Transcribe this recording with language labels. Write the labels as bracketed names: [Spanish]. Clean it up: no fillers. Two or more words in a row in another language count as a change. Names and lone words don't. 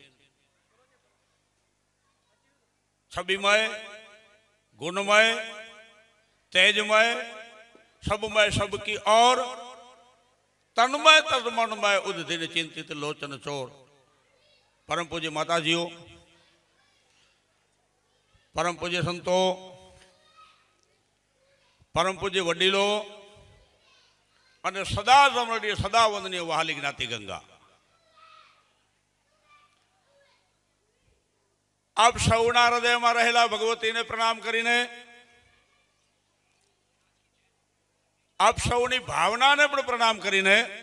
[Hindi] छविमय गुणमय तेजमय सबमय सबकी और तन्मय तन्मनमय उद्धिन चिंतित लोचन चोर। [Gujarati] પરમ પૂજ્ય માતાજીઓ, પરમ પૂજ્ય સંતો, પરમ પૂજ્ય વડીલો અને સદા સમરણીય સદા વંદનીય વહાલી જ્ઞાતિ ગંગા, આપ સૌના હૃદયમાં રહેલા ભગવતીને પ્રણામ કરીને આપ સૌની ભાવનાને પણ પ્રણામ કરીને